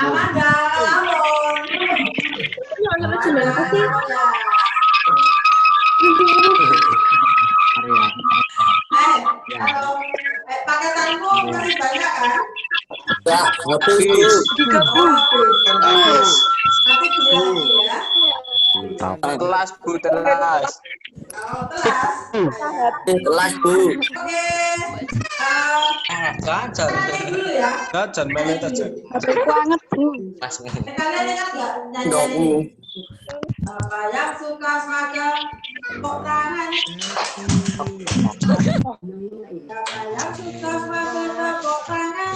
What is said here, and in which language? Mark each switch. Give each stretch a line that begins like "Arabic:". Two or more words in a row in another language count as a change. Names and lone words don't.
Indonesian: Halo. Pakai tanganmu masih banyak kan? Ya, habis, Bu. Nanti beli lagi ya. Telas, Bu, telas. Oh, telas. Telas, Bu. Oke. Jajan. Nyanyi dulu ya. Jajan, melet aja. Banget, Bu. Kalian ingat nggak Enggak, Bu. nyanyi? Apa yang suka seragam tepuk tangan? Apa yang suka seragam tepuk tangan?